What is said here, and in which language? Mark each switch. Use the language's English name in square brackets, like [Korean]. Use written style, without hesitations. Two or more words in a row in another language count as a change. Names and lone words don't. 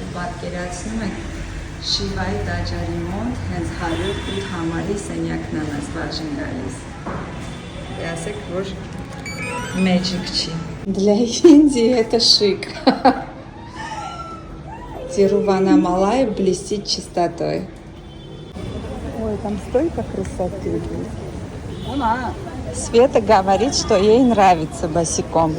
[Armenian] պատկերացնում եք Շիվայի տաճարի մոտ հենց 108 համարի սենյակն է մեզ բաժին գալիս։ Ասեք, որ magic չի։ [Russian] Для Индии это шик. Тируванамалай блестит чистотой. Ой, там столько красоты. Света говорит, что ей нравится босиком.